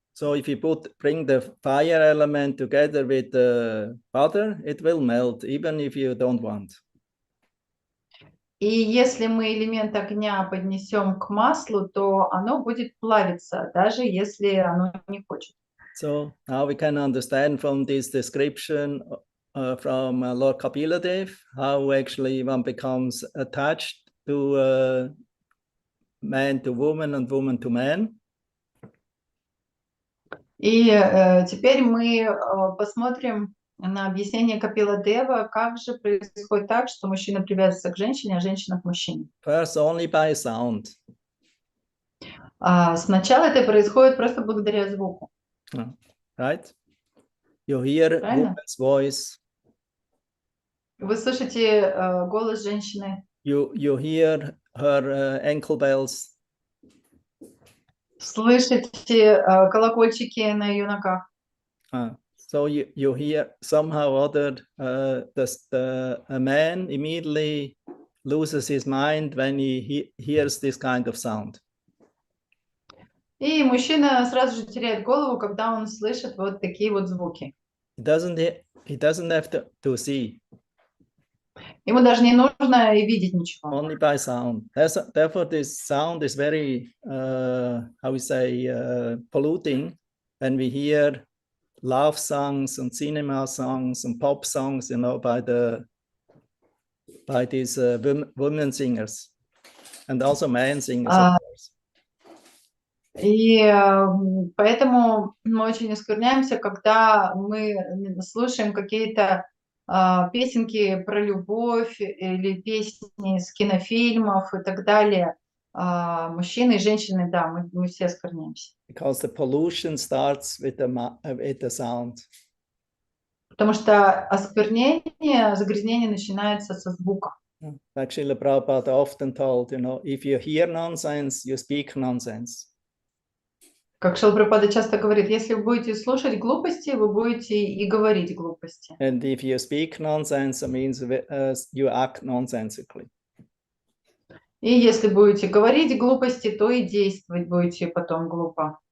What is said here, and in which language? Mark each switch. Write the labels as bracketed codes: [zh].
[en] So if you bring the fire element together with the butter, it will melt, even if you don't want. [ru] И если мы элемент огня поднесем к маслу, то оно будет плавиться, даже если оно не хочет. [en] So now we can understand from this description from Lord Kapila-dev how actually one becomes attached to man to woman and woman to man. [ru] И теперь мы посмотрим на объяснение Капила-дева, как же происходит так, что мужчина привязывается к женщине, а женщина к мужчине. [en] First only by sound. [ru] Сначала это происходит просто благодаря звуку. [en] Right? You hear woman's voice. [ru] Вы слышите голос женщины. [en] You hear her ankle bells. [ru] Слышите колокольчики на ее ногах. [en] So you hear somehow or other a man immediately loses his mind when he hears this kind of sound. [ru] И мужчина сразу же теряет голову, когда он слышит вот такие вот звуки. [en] He doesn't have to see. [ru] Ему даже не нужно и видеть ничего. [en] Only by sound. Therefore, this sound is very, how we say, polluting. When we hear love songs and cinema songs and pop songs, you know, by these women singers and also men singers, of course. [ru] И поэтому мы очень оскверняемся, когда мы слушаем какие-то песенки про любовь или песни из кинофильмов и так далее. мужчины и женщины, да, мы все оскверняемся. [en] Because the pollution starts with the sound. [ru] Потому что осквернение, загрязнение начинается со звука. [en] Like Srila Prabhupada often told, if you hear nonsense, you speak nonsense. [ru] Как Шрила Прабхупада часто говорит, если вы будете слушать глупости, вы будете и говорить глупости. [en] And if you speak nonsense, it means you act nonsensically. [ru] И если будете говорить глупости, то и действовать будете потом глупо.